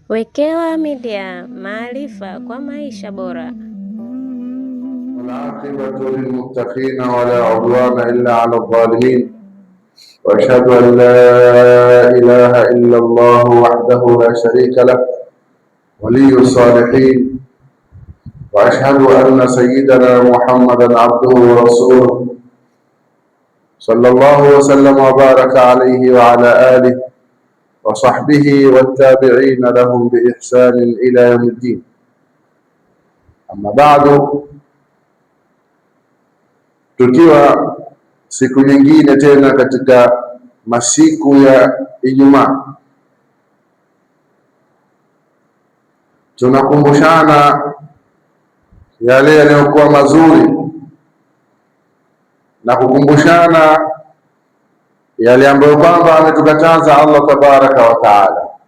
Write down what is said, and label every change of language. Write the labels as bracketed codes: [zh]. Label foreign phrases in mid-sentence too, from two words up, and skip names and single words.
[sw] Wekewa Media, maarifa kwa maisha bora. [ar] والعاقبة للمتقين ولا عدوان إلا على الظالمين وأشهد أن لا إله إلا الله وحده لا شريك له ولي الصالحين وأشهد أن سيدنا محمدا عبده ورسوله صلى الله وسلم وبارك عليه وعلى آله وصحبه والتابعين لهم بإحسان إلى يوم الدين. أما بعد، [sw] tukiwa siku nyingine tena katika masiku ya Ijumaa, tunakumbushana yale yanayokuwa mazuri na kukumbushana yale ambayo kwamba ametukataza [ar] الله تبارك وتعالى.